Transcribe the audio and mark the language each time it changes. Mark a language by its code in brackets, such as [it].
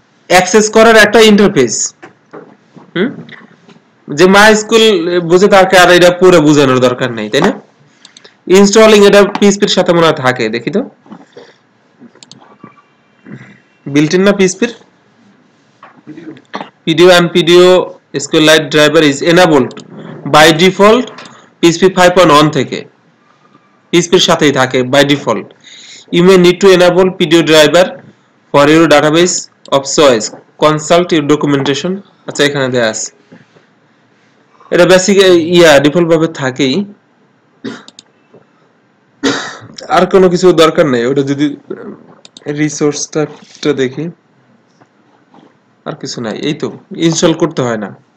[bn] Access করার একটা interface. যে মাই স্কুল বুঝে তাকে আর এটা পুরো বোঝানোর দরকার নেই, তাই না? ইনস্টলিং এটা পিএইচপির সাথে মনে হয় থাকে, দেখি তো বিল্ট ইন না পিএইচপির। [en] PDO and PDO SQLite driver is enabled by default PHP 5.1 [bn] থেকে, PHPর সাথেই থাকে [en] by default. You may need to enable PDO driver for your database of choice. Consult your documentation. [bn] আচ্ছা এখানে দেয়া আছে, এটা বেসিক ডিফল্ট ভাবে থাকেই, আর কোনো কিছু দরকার নেই। ওটা যদি রিসোর্সটা দেখি, আর কিছু নাই, এই তো ইনস্টল করতে হয় না।